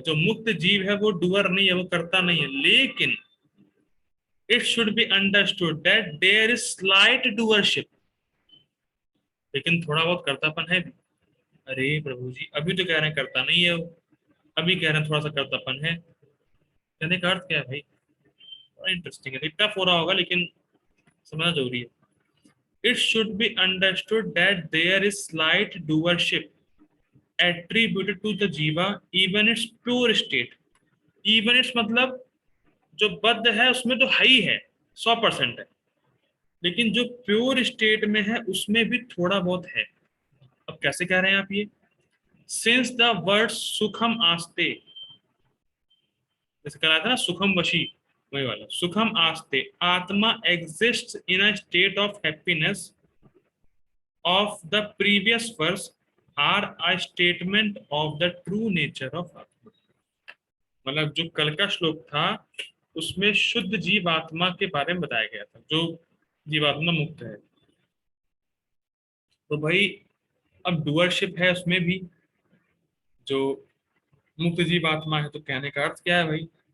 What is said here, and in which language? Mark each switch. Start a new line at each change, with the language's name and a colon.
Hindi: जो मुक्त जीव है वो डूअर नहीं है, वो करता नहीं है, लेकिन
English: it should be understood that there is slight doership,
Hindi: लेकिन थोड़ा बहुत करतापन है भी। अरे प्रभु जी, अभी तो कह रहे हैं करता नहीं है वो, अभी कह रहे हैं थोड़ा सा करतापन है, कहने का अर्थ क्या है भाई? बड़ा इंटरेस्टिंग है, टफ हो रहा होगा लेकिन समझना जरूरी है।
English: It should be understood that there is slight doership attributed to the jiva even its pure state। even its
Hindi: मतलब जो बद्ध है उसमें तो है ही है, 100% है, लेकिन जो प्योर स्टेट में है उसमें भी थोड़ा बहुत है। अब कैसे कह रहे हैं आप ये?
English: since the word
Hindi: सुखम आस्ते, जैसे कह रहा था ना सुखम वशी, वही वाला सुखम आस्ते,
English: Atma exist in a state of happiness of the previous verse are a statement of the true nature of Atma.
Hindi: मतलब जो कल का श्लोक था उसमें शुद्ध जीवात्मा के बारे में बताया गया था, जो जीवात्मा मुक्त है। तो भाई अब डुअरशिप है उसमें भी, जो मुक्त जीवात्मा है, तो कहने का अर्थ क्या है भाई?